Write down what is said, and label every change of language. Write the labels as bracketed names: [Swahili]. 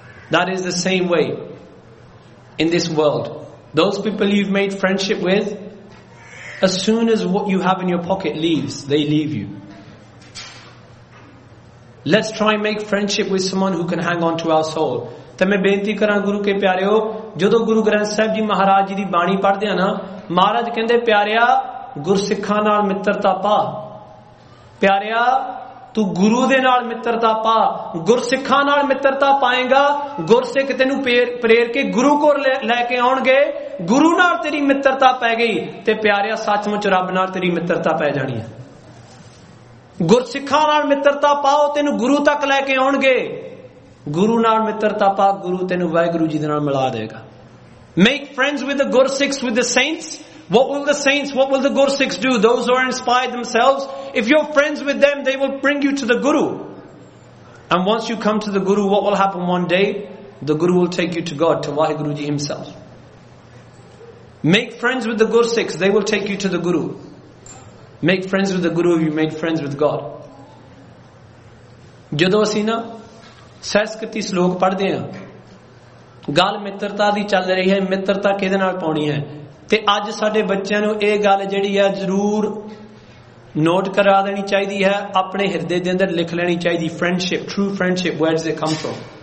[English] That is the same way in this world. Those people you've made friendship with, as soon as what you have in your pocket leaves, they leave you. Let's try and make friendship with someone who can hang on to our soul. [Punjabi] ਤੇ ਮੈਂ ਬੇਨਤੀ ਕਰਾਂ ਗੁਰੂ ਕੇ ਪਿਆਰਿਓ, ਜਦੋਂ ਗੁਰੂ ਗ੍ਰੰਥ ਸਾਹਿਬ ਜੀ ਮਹਾਰਾਜ ਜੀ ਦੀ ਬਾਣੀ ਪੜ੍ਹਦੇ ਆ ਨਾ, ਮਹਾਰਾਜ ਕਹਿੰਦੇ ਪਿਆਰਿਆ ਗੁਰਸਿੱਖਾਂ ਨਾਲ ਮਿੱਤਰਤਾ ਪਾ, ਪਿਆਰਿਆ ਤੂੰ ਗੁਰੂ ਦੇ ਨਾਲ ਮਿੱਤਰਤਾ ਪਾ, ਗੁਰਸਿੱਖਾਂ ਨਾਲ ਮਿੱਤਰਤਾ ਪਾਏਗਾ, ਗੁਰਸਿੱਖ ਤੈਨੂੰ ਪ੍ਰੇਰ ਕੇ ਗੁਰੂ ਕੋਲ ਲੈ ਕੇ ਆਉਣਗੇ, ਗੁਰੂ ਨਾਲ ਤੇਰੀ ਮਿੱਤਰਤਾ ਪੈ ਗਈ ਤੇ ਪਿਆਰਿਆ ਸੱਚਮੁੱਚ ਰੱਬ ਨਾਲ ਤੇਰੀ ਮਿੱਤਰਤਾ ਪੈ ਜਾਣੀ ਹੈ। ਗੁਰਸਿੱਖਾਂ ਨਾਲ ਮਿੱਤਰਤਾ ਪਾਓ, ਤੈਨੂੰ ਗੁਰੂ ਤੱਕ ਲੈ ਕੇ ਆਉਣਗੇ, ਗੁਰੂ ਨਾਲ ਮਿੱਤਰਤਾ ਪਾ, ਗੁਰੂ ਤੈਨੂੰ ਵਾਹਿਗੁਰੂ ਜੀ ਦੇ ਨਾਲ ਮਿਲਾ ਦੇਗਾ। [English] Make friends with the Gursikhs with the saints, what will the saints, what will the Gursikhs do, those who are inspired themselves, if you are friends with them, they will bring you to the Guru, and once you come to the Guru, what will happen one day, the Guru will take you to God, to Waheguru ji himself. Make friends with the Gursikhs, they will take you to the Guru. Make friends with the Guru, you made friends with God. [Punjabi] ਜਦੋਂ ਅਸੀਂ ਨਾ ਸਹਿਸਕ੍ਰਿਤੀ ਸਲੋਕ ਪੜ੍ਹਦੇ ਹਾਂ, ਗੱਲ ਮਿੱਤਰਤਾ ਦੀ ਚੱਲ ਰਹੀ ਹੈ, ਮਿੱਤਰਤਾ ਕਿਹਦੇ ਨਾਲ ਪਾਉਣੀ ਹੈ, ਤੇ ਅੱਜ ਸਾਡੇ ਬੱਚਿਆਂ ਨੂੰ ਇਹ ਗੱਲ ਜਿਹੜੀ ਹੈ ਜ਼ਰੂਰ ਨੋਟ ਕਰਾ ਦੇਣੀ ਚਾਹੀਦੀ ਹੈ, ਆਪਣੇ ਹਿਰਦੇ ਦੇ ਅੰਦਰ ਲਿਖ ਲੈਣੀ ਚਾਹੀਦੀ, [English] Friendship, true friendship, where does it come from.